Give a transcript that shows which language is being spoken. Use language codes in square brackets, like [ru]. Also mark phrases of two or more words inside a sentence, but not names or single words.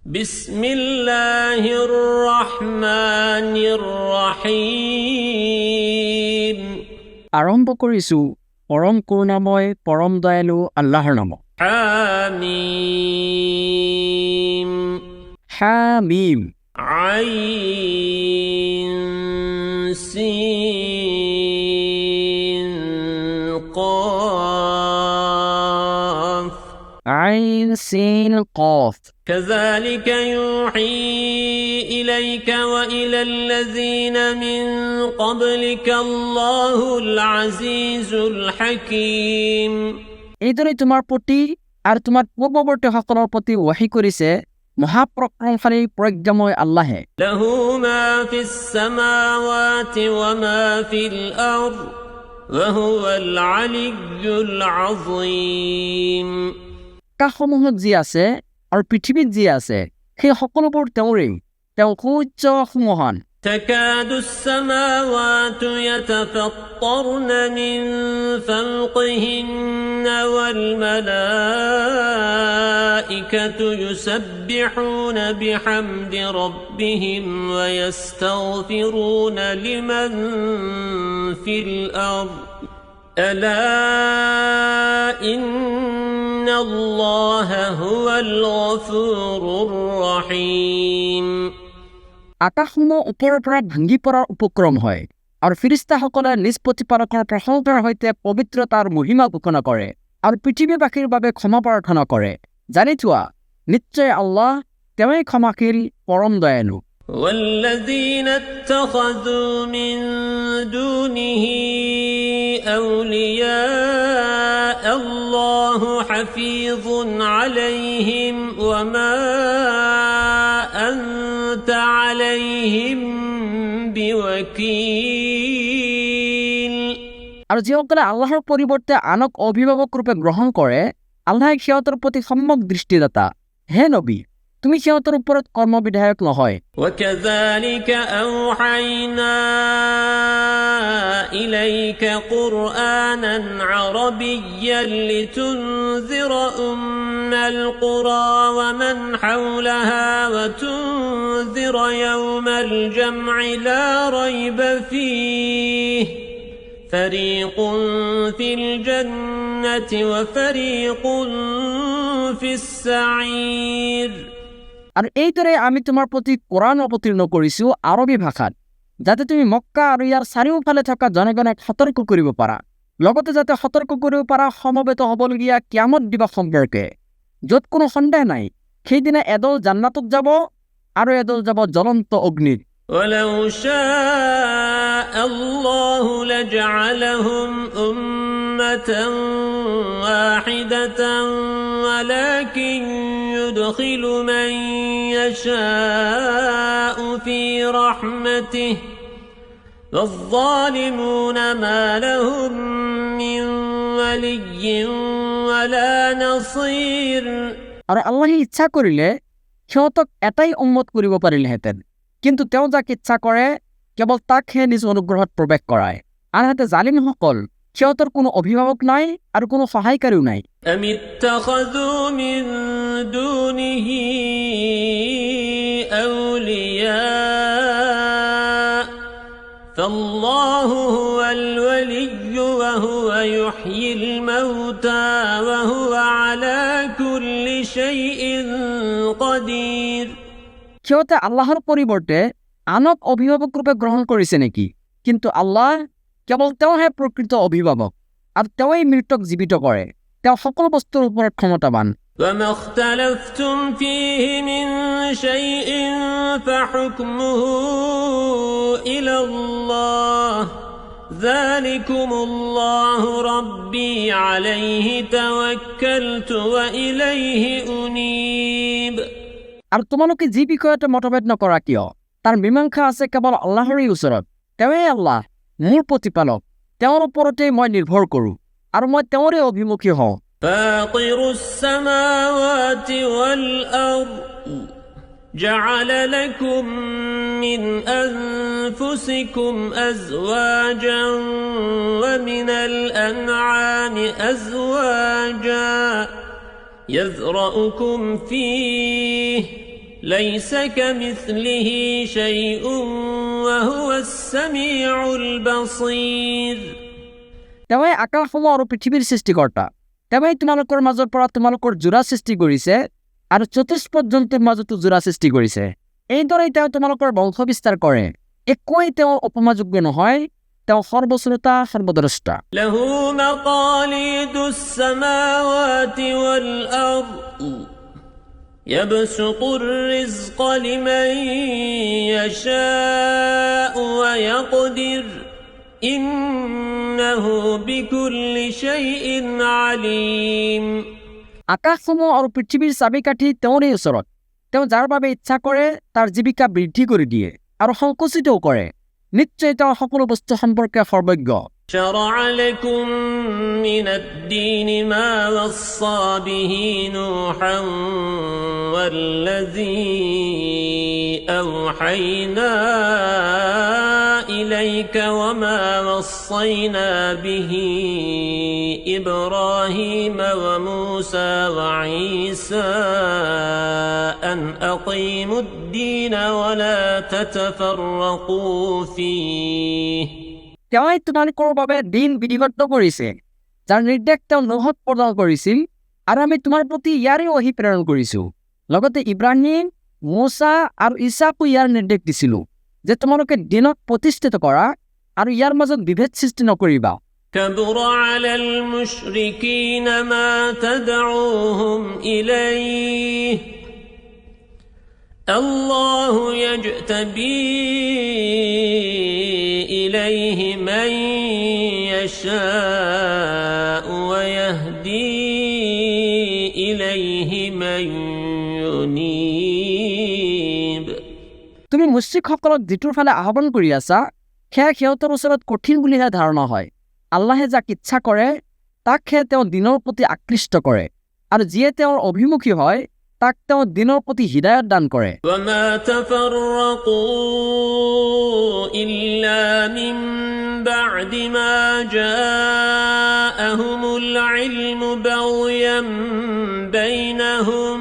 [ar] بسم الله الرحمن الرحيم [as] আৰম্ভ কৰিছো পৰম করুণাময় পৰম দয়ালু আল্লাহৰ নামত [ar] حميم হামিম عين سين قاف عين سين قاف كذلك يوحي إليك وإلى الذين من قبلك الله العزيز الحكيم [as] এইদৰে তোমাৰ প্ৰতি আৰু তোমাৰ পূৰ্বৱৰ্তী সকলৰ প্ৰতি ওয়াহি কৰিছে মহাপ্ৰজ্ঞাশালী প্ৰজ্ঞাময় আল্লাহে [ar] له ما في السماوات وما في الأرض وهو العلي العظيم [as] আকাশসমূহত যি আছে আৰু পৃথিৱীত যি আছে সেই সকলোবোৰ তেওঁৰেই তেওঁ সূৰ্য সুমহান [ar] تكاد السماوات يتفطرن من فوقهن والملائكة يسبحون بحمد ربهم ويستغفرون لمن في الأرض ألا إن الله هو الغفور الرحيم [as] আকাশসমূহ ওপৰৰ পৰা ভাঙি পৰাৰ উপক্ৰম হয় আৰু ফিৰিস্তাসকলে নিজ প্ৰতিপালকৰ প্ৰশংসাৰ সৈতে পবিত্ৰতাৰ মহিমা ঘোষণা কৰে আৰু পৃথিৱীবাসীৰ বাবে ক্ষমা প্ৰাৰ্থনা কৰে জানি থোৱা নিশ্চয় আল্লাহ তেওঁই ক্ষমাশীল পৰম দয়ালু [ar] والذين اتخذوا من دونه أولياء الله حفيظ عليهم وما أنت عليهم بوكيل [as] আৰু যিসকলে আল্লাহৰ পৰিৱৰ্তে আনক অভিভাৱক ৰূপে গ্ৰহণ কৰে আল্লাহে সিহঁতৰ প্ৰতি সম্যক দৃষ্টিদাতা হে নবী তুমি সিহঁতৰ ওপৰত কৰ্মবিধায়ক নহয় [ar] وكذلك أوحينا إليك قرآنا عربيا لتنذر أم القرى ومن حولها وتنذر يوم الجمع لا ريب فيه فريق في الجنة وفريق في السعير [as] আৰু এইদৰে আমি তোমাৰ প্ৰতি কোৰাণ অৱতীৰ্ণ কৰিছো আৰবী ভাষাত যাতে তুমি মক্কা আৰু ইয়াৰ চাৰিওফালে থকা জনগণক সতৰ্ক কৰিব পাৰা লগতে যাতে সতৰ্ক কৰিব পাৰা সমবেত হ'বলগীয়া কিয়ামত দিৱস সম্পৰ্কে য'ত কোনো সন্দেহ নাই সেইদিনা এদল জান্নাতত যাব আৰু এদল যাব জ্বলন্ত অগ্নিত [ar] ولو شاء الله لجعلهم أمة واحدة ولكن يدخل من يشاء في رحمته والظالمون ما لهم من ولي ولا نصير [as] আৰু আল্লাহে ইচ্ছা কৰিলে সিহঁতক এটাই উম্মত কৰিব পাৰিলেহেঁতেন কিন্তু তেওঁ যাক ইচ্ছা কৰে কেৱল তাকহে নিজ অনুগ্ৰহত প্ৰৱেশ কৰায় আনহাতে জালিমসকল সিহঁতৰ কোনো অভিভাৱক নাই আৰু কোনো সহায়কাৰীও নাই [ar] أم اتخذوا من دونه أولياء فالله هو الولي وهو يحيي الموتى وهو على كل شيء قدير [as] সিহঁতে আল্লাহৰ পৰিৱৰ্তে আনক অভিভাৱক ৰূপে গ্ৰহণ কৰিছে নেকি কিন্তু আল্লাহ কেৱল তেওঁহে প্ৰকৃত অভিভাৱক আৰু তেওঁই মৃতক জীৱিত কৰে তেওঁ সকলো বস্তুৰ ওপৰত ক্ষমতাবান [ar] وما اختلفتم فيه من شيء فحكمه إلى الله ذلكم الله ربي عليه توكلت وإليه أنيب [as] আৰু তোমালোকে যি বিষয়তে মতভেদ নকৰা কিয় তাৰ মীমাংসা আছে কেৱল আল্লাহৰেই ওচৰত তেওঁই আল্লাহ মোৰ প্ৰতিপালক তেওঁৰ ওপৰতেই মই নিৰ্ভৰ কৰোঁ আৰু মই তেওঁৰে অভিমুখী হওঁ [ar] فاطر السماوات والأرض جعل لكم من أنفسكم أزواجا ومن الأنعام أزواجا يذرأكم فيه ليس كمثله شيء وهو السميع البصير [as] তেওঁৱে আকাশসমূহ আৰু পৃথিৱীৰ সৃষ্টিকৰ্তা তেওঁৱে তোমালোকৰ মাজৰ পৰা তোমালোকৰ জোৰা সৃষ্টি কৰিছে আৰু চতুষ্পদ জন্তুৰ মাজতো জোৰা সৃষ্টি কৰিছে এইদৰে তেওঁ তোমালোকৰ বংশ বিস্তাৰ কৰে একোৱেই তেওঁ উপমাযোগ্য নহয় তেওঁ সৰ্বশ্ৰোতা সৰ্বদ্ৰষ্টা [ar] له مقاليد السماوات والأرض يبسط الرزق لمن يشاء ويقدر إنه بكل شيء عليم [as] আকাশসমূহ আৰু পৃথিৱীৰ চাবিকাঠি তেওঁৰে ওচৰত তেওঁ যাৰ বাবে ইচ্ছা কৰে তাৰ জীৱিকা বৃদ্ধি কৰি দিয়ে আৰু সংকুচিতও কৰে নিশ্চয় তেওঁ সকলো বস্তু সম্পৰ্কে সৰ্বজ্ঞ [ar] شرع لكم من الدين ما وصى به نوحا والذي أوحينا إليك وما وصينا به إبراهيم وموسى وعيسى أن أقيموا الدين ولا تتفرقوا فيه [as] তেওঁই তোমালোকৰ বাবে দিন বিধিবদ্ধ কৰিছে যাৰ নিৰ্দেশ তেওঁ নোহত প্ৰদান কৰিছিল আৰু আমি তোমাৰ প্ৰতি ইয়াৰে ওহী প্ৰেৰণ কৰিছো লগতে ইব্ৰাহিম মোছা আৰু ঈসাকো ইয়াৰ নিৰ্দেশ দিছিলো যে তোমালোকে দিনক প্ৰতিষ্ঠিত কৰা আৰু ইয়াৰ মাজত বিভেদ সৃষ্টি নকৰিবা [ar] كبر على المشركين ما تدعوهم إليه الله يجتبي إليه من يشاء ويهدي إليه من ينيب [as] তুমি মুশৰিকসকলক যিটোৰ ফালে আহ্বান কৰি আছা সেয়া সিহঁতৰ ওচৰত কঠিন বুলিহে ধাৰণা হয় আল্লাহে যাক ইচ্ছা কৰে তাকহে তেওঁ দিনৰ প্ৰতি আকৃষ্ট কৰে আৰু যিয়ে তেওঁৰ অভিমুখী হয় তাক তেওঁ দিনৰ প্ৰতি হিদায়ত দান কৰে [ar] وما تفرقوا إلا من بعد ما جاءهم العلم بغيا بينهم